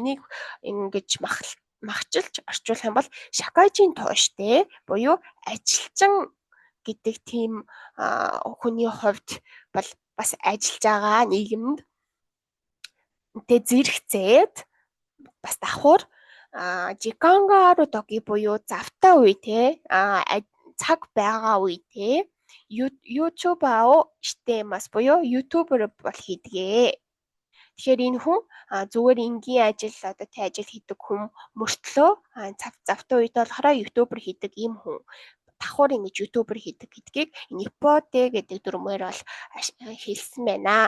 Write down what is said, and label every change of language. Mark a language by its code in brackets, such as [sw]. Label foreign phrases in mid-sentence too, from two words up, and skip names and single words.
[mn] Энийг ингэж махчилж орчуулах юм бол [ja] 社会人として [mn] буюу ажилчин гэдэг тийм хүний хувьд бол бас ажиллаж байгаа нийгэмд тэ зэрэгцээд бас давхар [ja] 時間がある時 [mn] буюу завтай үе те цаг байгаа үе те [ja] YouTuberをしています [mn] буюу YouTuber бол хийдгээ. Тэгэхээр энэ хүн зүгээр энгийн ажил одоо тэ ажил хийдэг хүн мөртлөө завтай үед болохоор YouTuber хийдэг ийм хүн давхар ингэж ютубер хийдэг гэдгийг Иппоте гэдэг дүрмээр бол хэлсэн байна.